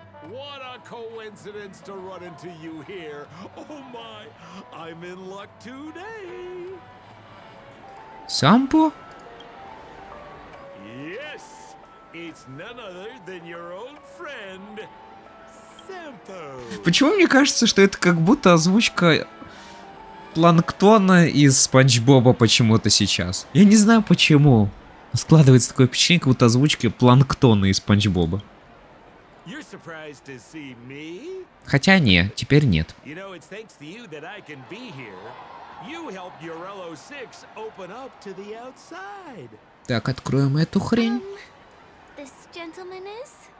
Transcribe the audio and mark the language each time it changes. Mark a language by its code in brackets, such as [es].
[en] What a coincidence to run into you here. Oh my, I'm in luck today. [ru] Сампо? [en] Yes, it's none other than your old friend, Sampo. [ru] Почему мне кажется, что это как будто озвучка Планктона из Спанч Боба почему-то сейчас? Я не знаю почему. Складывается такое впечатление, как будто озвучка Планктона из Спанч Боба. [en] You're surprised to see me? [ru] Хотя не, теперь нет. [en] You know, it's thanks to you that I can be here. You helped Urello 6 open up to the outside. [ru] Так, откроем эту хрень. [en] This gentleman is?